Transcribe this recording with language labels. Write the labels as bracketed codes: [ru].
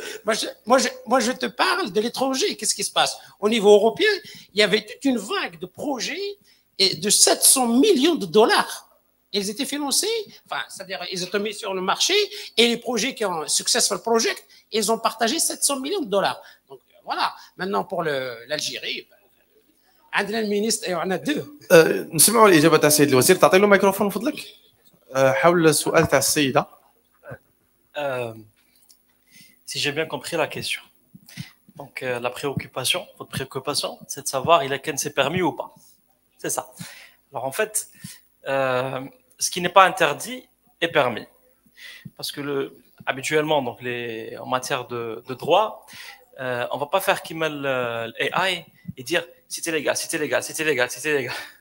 [fr] Moi, je te parle de l'étranger. Qu'est-ce qui se passe? Au niveau européen, il y avait toute une vague de projets de 700 millions de dollars. Ils étaient financés, enfin, c'est-à-dire ils étaient mis sur le marché et les projets qui ont [en] successful project, [fr] ils ont partagé 700 millions de dollars. Donc voilà. Maintenant pour l'Algérie, [ar] عندنا المينيستر وعندنا [fr] deux. [ar] نسمعوا الإجابة تاع السيد الوزير. تعطي له الميكروفون فضلك. حول السؤال تاع السيدة. [fr] Si j'ai bien compris la question. Donc la préoccupation, votre préoccupation, c'est de savoir il c'est permis ou pas. C'est ça. Alors en fait, ce qui n'est pas interdit est permis. Parce que habituellement, donc en matière de droit, on ne va pas faire qu'il mêle l'AI et dire c'était légal, c'était légal, c'était légal, c'était légal.